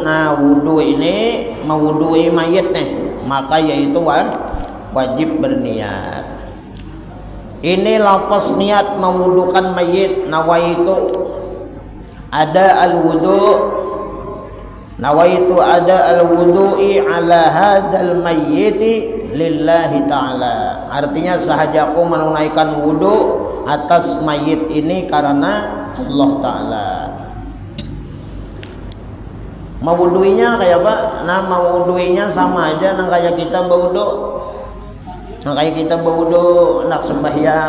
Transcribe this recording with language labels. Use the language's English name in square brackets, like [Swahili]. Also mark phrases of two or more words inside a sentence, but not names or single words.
[Banjar] Nah wudu ini mewudui mayit nih, maka yaitu wajib berniat. Ini lafaz niat mewudukan mayit. [Arabic] نويت أداء الوضوء. نويت أداء الوضوء على هذا الميت لله تعالى. [Banjar] Artinya sahajaku menunaikan wudu atas mayit ini karena Allah Ta'ala. Mewuduinya kayak apa? Nah mewuduinya sama aja nang kayak kita berwudu. Nang kayak kita berwudu nak sembahyang.